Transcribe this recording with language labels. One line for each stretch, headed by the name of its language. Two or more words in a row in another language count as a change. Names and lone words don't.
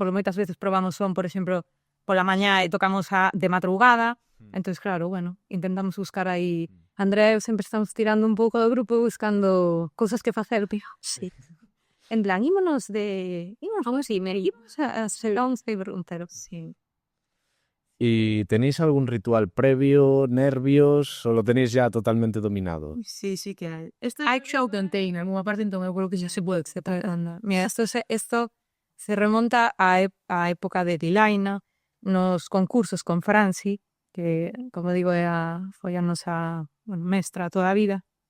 Galician: Porque moitas veces probamos son, por exemplo, pola mañá e tocamos de madrugada. Entonces, claro, bueno, intentamos buscar aí. Andrea e eu sempre estamos tirando un pouco do grupo buscando cousas que facer, tío. Sí. En plan, ímonos algo así, ímonos a Serón e Berruntero. Sí.
Spanish: ¿Y tenéis algún ritual previo, nervios, o lo tenéis ya totalmente dominado?
Galician: sí que hai. Hai show contén en algunha parte, entón eu creo que xa se pode separar. Anda. Mira,
Spanish: esto se remonta
Galician: á época de Dilaina, nos concursos con Franci, que, como digo, foi a nosa mestra toda a vida.